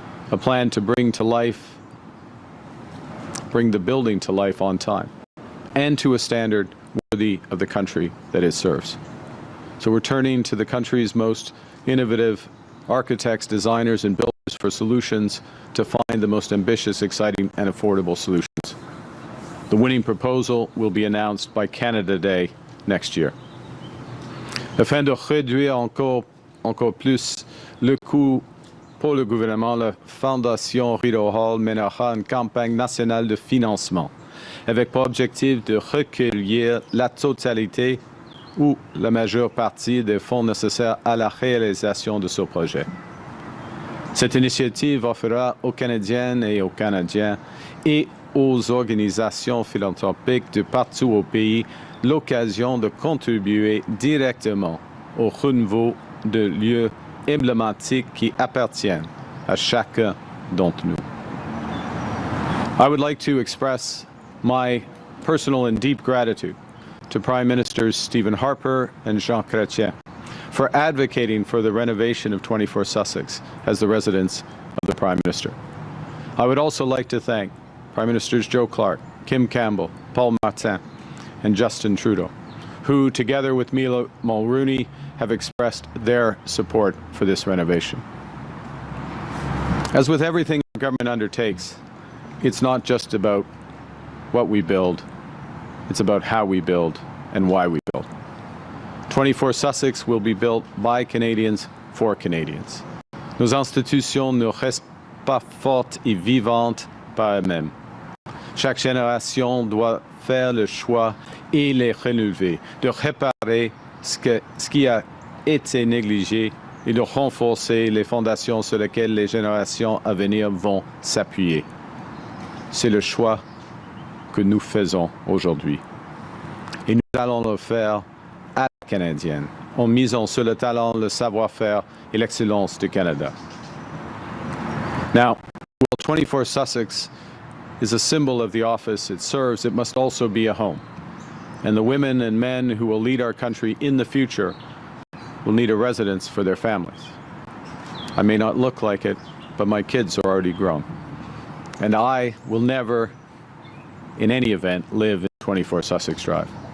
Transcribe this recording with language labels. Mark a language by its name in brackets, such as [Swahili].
[English] A plan to bring the building to life on time, and to a standard worthy of the country that it serves. So we're turning to the country's most innovative architects, designers, and builders for solutions to find the most ambitious, exciting, and affordable solutions. The winning proposal will be announced by Canada Day next year. [French] Afin de réduire encore plus le coût pour le gouvernement, la Fondation Rideau Hall mènera une campagne nationale de financement avec pour objectif de recueillir la totalité ou la majeure partie des fonds nécessaires à la réalisation de ce projet. Cette initiative offrira aux Canadiennes et aux Canadiens et aux organisations philanthropiques de partout au pays l'occasion de contribuer directement au renouveau de lieux emblématiques qui appartiennent à chacun d'entre nous. [English] I would like to express my personal and deep gratitude to Prime Ministers Stephen Harper and Jean Chrétien for advocating for the renovation of 24 Sussex as the residence of the Prime Minister. I would also like to thank Prime Ministers Joe Clark, Kim Campbell, Paul Martin, and Justin Trudeau, who, together with Mila Mulrooney, have expressed their support for this renovation. As with everything the government undertakes, it's not just about what we build, it's about how we build and why we build. 24 Sussex will be built by Canadians for Canadians. [French] Nos institutions ne restent pas fortes et vivantes par elles-mêmes. Chaque génération doit faire le choix et les renouveler, de réparer ce qui a été négligé et de renforcer les fondations sur lesquelles les générations à venir vont s'appuyer. C'est le choix que nous faisons aujourd'hui. Et nous allons le faire à la canadienne, en misant sur le talent, le savoir-faire et l'excellence du Canada. [English] Now, while 24 Sussex is a symbol of the office it serves, it must also be a home. And the women and men who will lead our country in the future will need a residence for their families. I may not look like it, but my kids are already grown. And I will never, in any event, live in 24 Sussex Drive.